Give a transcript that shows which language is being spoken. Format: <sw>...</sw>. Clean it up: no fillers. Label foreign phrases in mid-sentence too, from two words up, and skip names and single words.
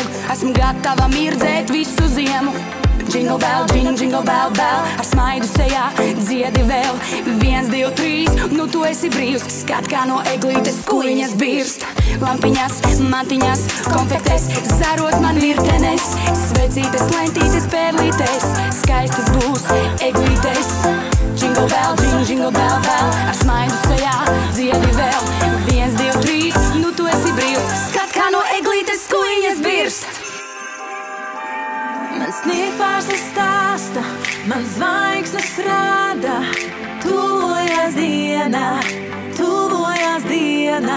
<lv>Esmu gatava mirdzēt visu ziemu.</lv> <en>Jingle bell, jingle bell, bell,</en> <lv>ar smaidu sejā dziedi vēl. 1, 2, 3, nu tu esi brīvs. Skat kā no eglītes kuliņas birst. Lampiņas, mantiņas, konfektes, zaros man virtenes. Svecītes, lentītes, pērlītes, skaistas būs eglītes.</lv> <en>Jingle bell, jingle bell, bell,</en> <lv>ar smaidu sejā dziedi vēl. 1, 2, 3, nu tu esi brīvs. Skat kā no eglītes kuliņas birst. Man sniegpārsla stāsta, man zvaigznes rāda. Tuvojas diena, tuvojas diena.</lv>